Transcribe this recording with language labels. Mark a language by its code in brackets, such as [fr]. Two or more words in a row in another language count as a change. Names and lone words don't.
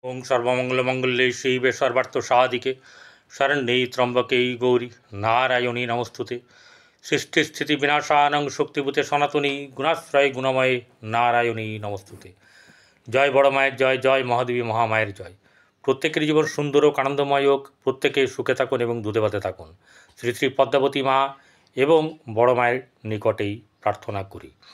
[sa] ওং সর্বমঙ্গলমঙ্গলে শিবে সর্বার্থ সাধিকে শরণ্যে ত্র্যম্বকে গৌরী নারায়ণী নমস্তুতে। সৃষ্টিস্থিতি বিনাশানং শক্তিভূতে সনাতনী গুণাশ্রয় গুণময়ে নারায়ণী নমস্তুতে। [bn] জয় বড় মায়ের জয়, জয় মহাদেবী মহামায়ের জয়। প্রত্যেকের জীবন সুন্দর ও আনন্দময় হোক, প্রত্যেকে সুখে থাকুন এবং দুধে ভাতে থাকুন। শ্রী শ্রী পদ্মাবতী মা এবং বড় মায়ের নিকটেই প্রার্থনা করি।